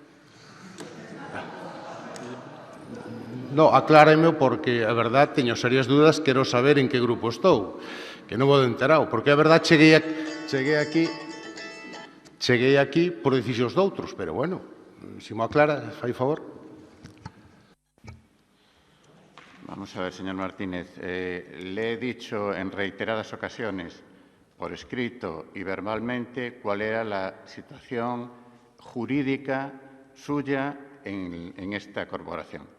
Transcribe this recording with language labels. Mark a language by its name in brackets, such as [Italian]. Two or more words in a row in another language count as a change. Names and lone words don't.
[Galician] No, acláreme, porque a verdad teño serias dúdas, quero saber en que grupo estou, que non vou enterado, porque a verdad cheguei aquí por decisións doutros, pero bueno, se mo aclara, fai favor. [Spanish] Vamos a ver, señor Martínez, le he dicho en reiteradas ocasiones, por escrito y verbalmente, cuál era la situación jurídica suya en esta corporación.